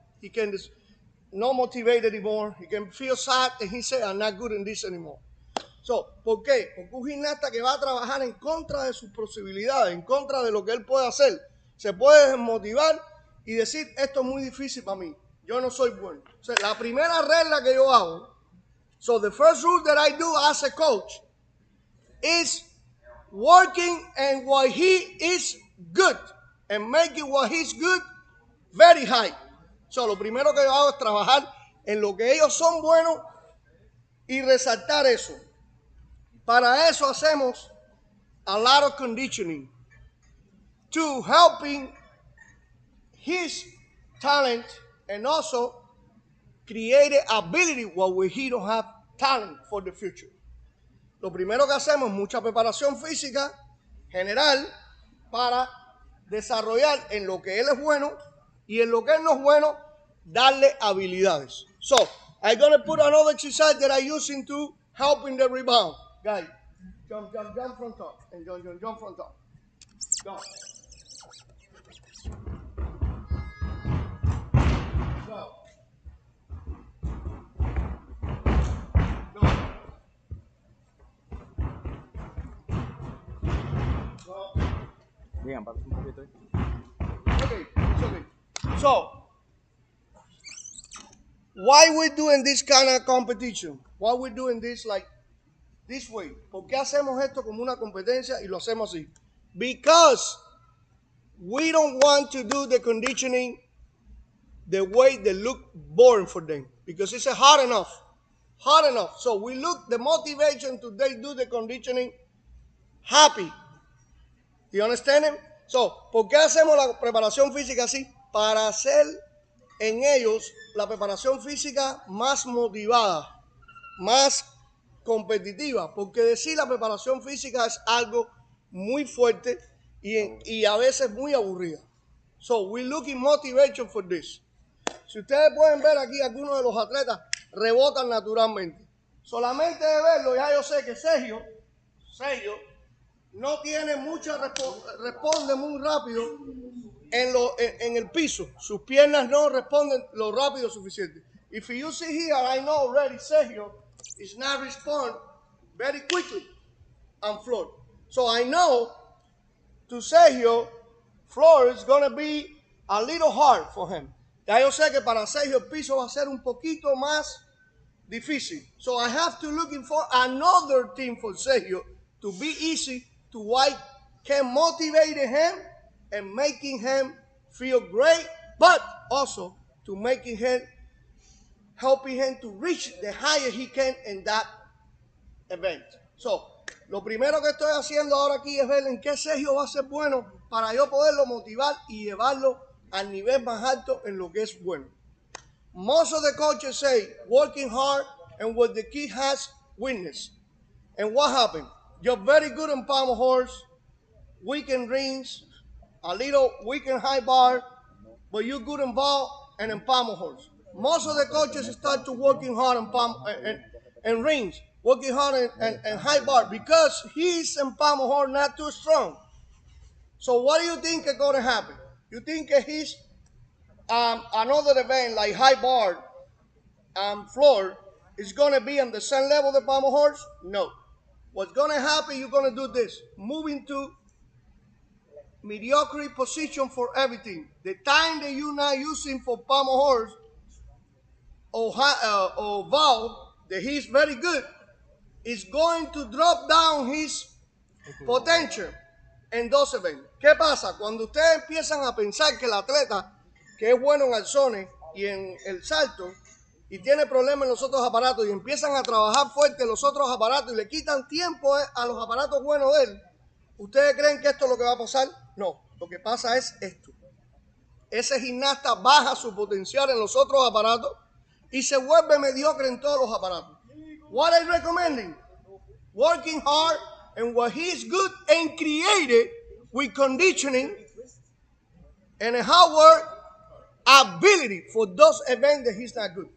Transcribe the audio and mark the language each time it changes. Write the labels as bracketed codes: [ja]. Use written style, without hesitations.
[en] He can just not motivate anymore. He can feel sad and he say, I'm not good in this anymore. [es] So, ¿por qué? Porque un gimnasta que va a trabajar en contra de sus posibilidades, en contra de lo que él puede hacer, se puede desmotivar y decir, esto es muy difícil para mí, yo no soy bueno. O sea, la primera regla que yo hago, [en] so the first rule that I do as a coach is working and what he is good and making what he's good very high. [es] So, lo primero que yo hago es trabajar en lo que ellos son buenos y resaltar eso. Para eso hacemos [en] a lot of conditioning to helping his talent and also create ability while he don't have talent for the future. [es] Lo primero que hacemos es mucha preparación física general para desarrollar en lo que él es bueno y en lo que él no es bueno, darle habilidades. [en] So, I'm going to put another exercise that I'm using to help in the rebound. Guys, jump from top. And jump from top. Go. Go. Go. Go. [es] Bien, pasa un poquito ahí. [en] Okay, it's okay. So, why we doing this kind of competition? Why we doing this like this way? [es] ¿Por qué hacemos esto como una competencia y lo hacemos así? [en] Because we don't want to do the conditioning the way they look boring for them. Because it's hard enough. Hard enough. So we look the motivation to they do the conditioning happy. You understand it? [es] So, ¿por qué hacemos la preparación física así? Para hacer en ellos la preparación física más motivada, más competitiva, porque decir la preparación física es algo muy fuerte y a veces muy aburrida. [en] So, we're looking motivation for this. [es] Si ustedes pueden ver aquí, algunos de los atletas rebotan naturalmente. Solamente de verlo, ya yo sé que Sergio no tiene mucha, responde muy rápido en el piso. Sus piernas no responden lo rápido suficiente. [en] If you see here, I know already Sergio is not respond very quickly on floor. So I know to Sergio, floor is going to be a little hard for him. [es] Ya yo sé que para Sergio el piso va a ser un poquito más difícil. [en] So I have to looking for another team for Sergio to be easy, to why can motivate him and making him feel great, but also to making him, helping him to reach the higher he can in that event. [es] So, lo primero que estoy haciendo ahora aquí es ver en qué Sergio va a ser bueno para yo poderlo motivar y llevarlo al nivel más alto en lo que es bueno. [en] Most of the coaches say working hard and what the kid has witnessed. And what happened? You're very good in pommel horse, weekend rings, a little weekend high bar, but you're good in ball and in pommel horse. Most of the coaches start to working hard in rings, working hard in high bar because he's in pommel horse not too strong. So what do you think is going to happen? You think he's another event like high bar floor is going to be on the same level the pommel horse? No. What's going to happen, you're going to do this. Moving to mediocre position for everything. The time that you're not using for pommel horse or valve, that he's very good, is going to drop down his potential en 12-20. [es] ¿Qué pasa? Cuando ustedes empiezan a pensar que el atleta que es bueno en alzones y en el salto y tiene problemas en los otros aparatos y empiezan a trabajar fuerte en los otros aparatos y le quitan tiempo a los aparatos buenos de él, ¿ustedes creen que esto es lo que va a pasar? No, lo que pasa es esto. Ese gimnasta baja su potencial en los otros aparatos y se vuelve mediocre en todos los aparatos. [en] What I recommending? Working hard and what he's good and created with conditioning and a hard work ability for those events that he's not good.